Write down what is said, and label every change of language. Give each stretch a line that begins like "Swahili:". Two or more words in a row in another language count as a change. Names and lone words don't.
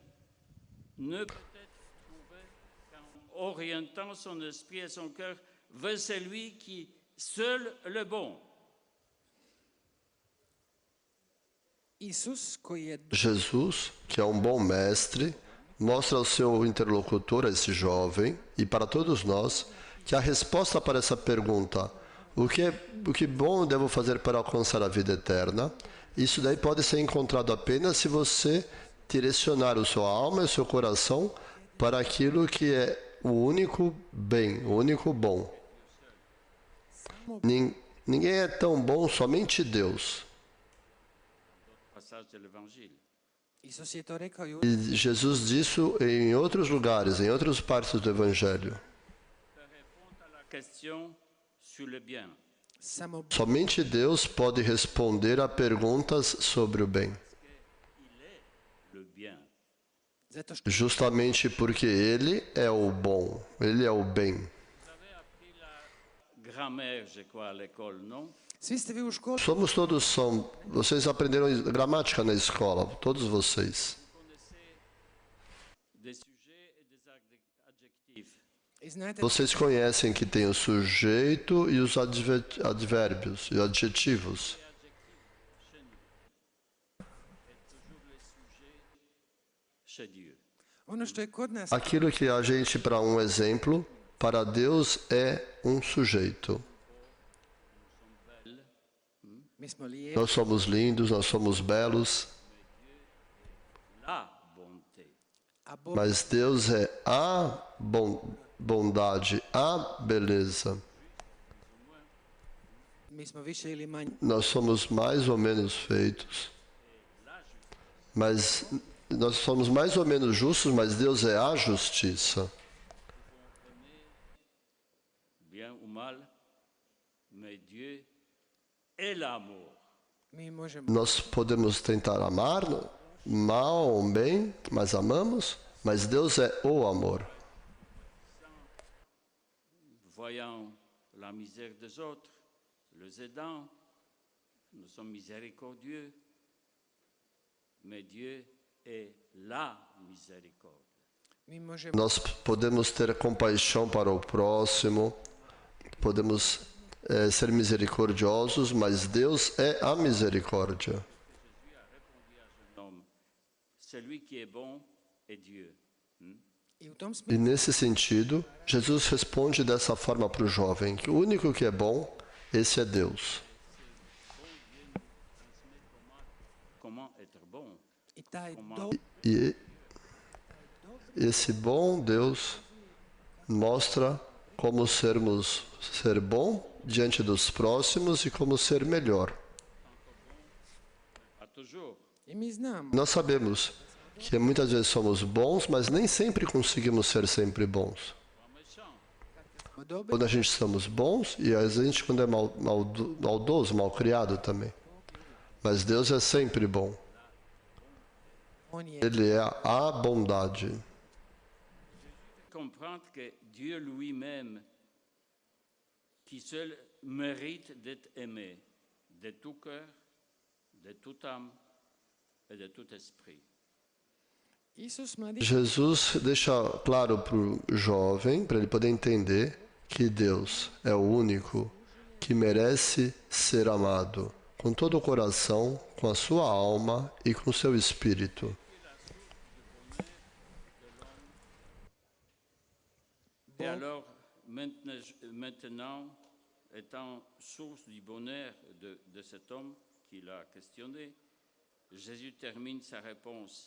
French: ne peut être trouvée qu'en orientant son esprit et son cœur vers celui qui seul le bon.
Croatian: Isus koji je
Portuguese: Jesus, que é um bom mestre, mostra ao seu interlocutor, a esse jovem, e para todos nós, que a resposta para essa pergunta, o que bom eu devo fazer para alcançar a vida eterna, isso daí pode ser encontrado apenas se você direcionar a sua alma e o seu coração para aquilo que é o único bem, o único bom. Ninguém é tão bom, somente Deus.
French: Passage de l'Évangile.
Croatian: Isus je to rekao i u
Portuguese: E Jesus disse em outros lugares, em outras partes do Evangelho.
French: Pour répondre à la question sur le bien.
Croatian: samo
Portuguese: Somente Deus pode responder a perguntas sobre o bem.
French: Il est le bien.
Croatian: zato što
Portuguese: Justamente porque Ele é o bom, Ele é o bem.
French: Vous avez appris la grammaire, je crois, à l'école, non?
Croatian: svi ste vi u školi
Portuguese: Somos todos são. Vocês aprenderam gramática na escola, todos vocês.
French: Vous connaissez des sujets et des adjectifs.
Croatian: i znate
Portuguese: Vocês conhecem que tem o sujeito e os advérbios e adjetivos.
French: Toujours le sujet chez Dieu.
Croatian: ono što je kod nas
Portuguese: Aquilo que a gente, para um exemplo, para Deus é um sujeito.
Croatian: mi smo lijepi,
Portuguese: Nós somos lindos, nós somos belos,
French: La bonté.
Croatian: a Bog
Portuguese: mas Deus é a bondade, a beleza.
Croatian: mi smo više ili manje
Portuguese: Nós somos mais ou menos feitos, mas nós somos mais ou menos justos, mas Deus é a justiça.
French: Bien ou mal, mais Dieu est l'amour.
Croatian: mi možemo
Portuguese: Nós podemos tentar amar, mal ou bem, mas amamos, mas Deus é o amor.
French: Voyant la misère des autres, les aidant, nous sommes miséricordieux, mais Dieu est la miséricorde.
Croatian: mi možemo
Portuguese: Nós podemos ter compaixão para o próximo, podemos ser misericordiosos, mas Deus é a misericórdia.
French: Jésus a répondu à ce jeune homme, celui qui est bon est Dieu.
Croatian: i u tom
Portuguese: E
Croatian: smislu
Portuguese: nesse sentido, Jesus responde dessa forma para o jovem, que o único que é bom, esse é Deus.
French: Comment être bon?
Croatian: i taj
French: Comment do
Portuguese: E esse bom Deus mostra como ser bom diante dos próximos e como ser melhor.
French: pas toujours.
Croatian: i mi znamo
Portuguese: Nós sabemos que muitas vezes somos bons, mas nem sempre conseguimos ser sempre bons.
French: Pas méchant.
Croatian: smo dobri
Portuguese: Quando a gente somos bons, e às vezes a gente quando é maldoso, malcriado também. Mas Deus é sempre bom.
Croatian: on je
Portuguese: Ele é a bondade.
French: Comprendre que Dieu lui-même, qui seul mérite d'être aimé de tout cœur, de toute âme et de tout esprit.
Croatian: Isus mladi
Portuguese: Jesus deixa claro para o jovem, para ele poder entender, que Deus é o único que merece ser amado, com todo o coração, com a sua alma e com seu espírito.
French: Et alors, maintenant, étant source du bonheur de cet homme qui l'a questionné, Jésus termine sa réponse.